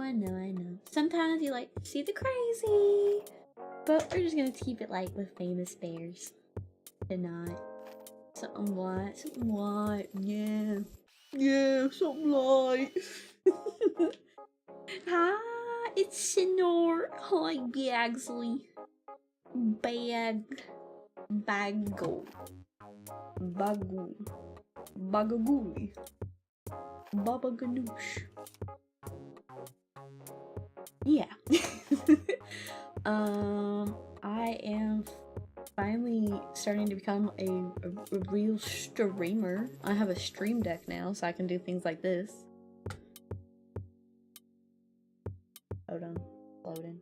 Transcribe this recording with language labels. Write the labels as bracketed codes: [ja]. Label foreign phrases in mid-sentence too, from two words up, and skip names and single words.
[en] Sometimes you like to see the crazy. But we're just gonna keep it light with famous bears. Tonight. Something light, yeah. Yeah, something light. Hi, it's Sena. Hi, Bagsley. Baggle. Bagagooey. Baba Ganoush. Yeah. I am finally starting to become a real streamer. I have a stream deck now, so I can do things like this. Hold on. Loading.